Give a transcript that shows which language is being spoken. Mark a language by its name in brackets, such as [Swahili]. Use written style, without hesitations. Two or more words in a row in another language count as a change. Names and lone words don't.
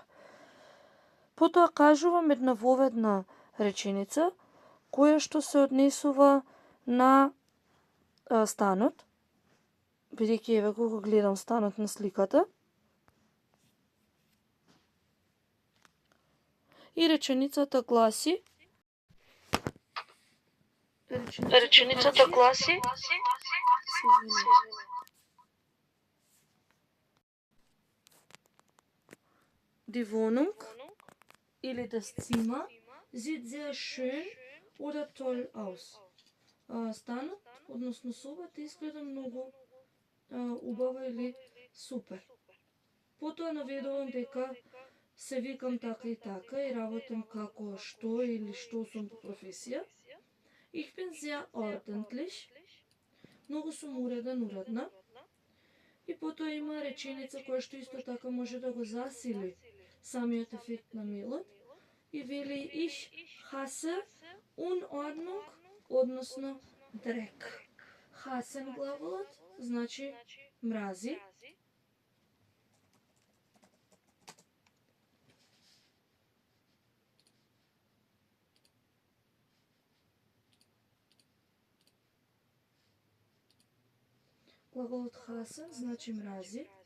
[Macedonian] Потоа кажувам една воведна реченица, која што се однесува на станот, бидејќи еве го гледам станот на сликата. И реченицата гласи [German] Die Wohnung или das Zimmer sieht sehr schön oder toll aus. [Macedonian] Станот, односно собата, изгледа многу убава или супер. Потоа наведувам дека се викам така и работам како што или што сум по професија. [German] Ich bin sehr ordentlich. [Macedonian] Многу сум уредна. И потоа има реченица која што исто така може да го засили самиот ефект на мејлот. И вели [German] ich hasse Unordnung, [Macedonian] односно дрек. Hassen глаголот значи мрази. Глаголот hassen значи мрази.